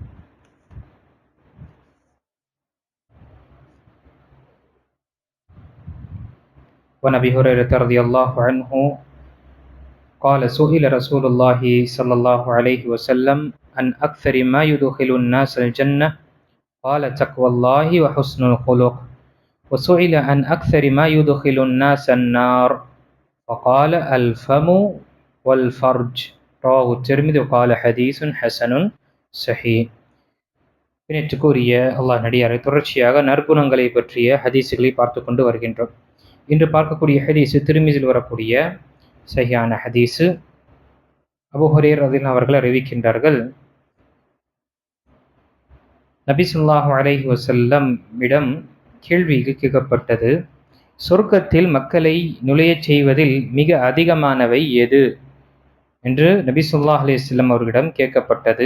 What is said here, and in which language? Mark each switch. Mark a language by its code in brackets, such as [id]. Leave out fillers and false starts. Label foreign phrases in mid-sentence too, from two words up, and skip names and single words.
[ar] وعن أبي هريرة رضي الله عنه قال سئل رسول الله صلى الله عليه وسلم عن أكثر ما يدخل الناس الجنة قال تقوى الله وحسن الخلق. وسئل عن أكثر ما يدخل الناس النار فقال الفم والفرج. رواه الترمذي وقال حديث حسن صحيح. [ta] பின்னேற்றுக்குரிய அல்லாஹ் நடிகாரை தொடர்ச்சியாக நற்குணங்களை பற்றிய ஹதீஸுகளை பார்த்து கொண்டு வருகின்றோம். இன்று பார்க்கக்கூடிய ஹதீஸு திருமிதில் வரக்கூடிய சஹியான ஹதீஸு. அபூ ஹுரைரா ரலியல்லாஹு அவர்கள் அறிவிக்கின்றார்கள், நபி [ar] صلى الله عليه وسلم [ta] இடம் கேள்வி கேட்கப்பட்டது, சொர்க்கத்தில் மக்களை நுழையச் செய்வதில் மிக அதிகமானவை எது என்று நபி [ar] صلى الله عليه وسلم [ta] அவர்களிடம் கேட்கப்பட்டது.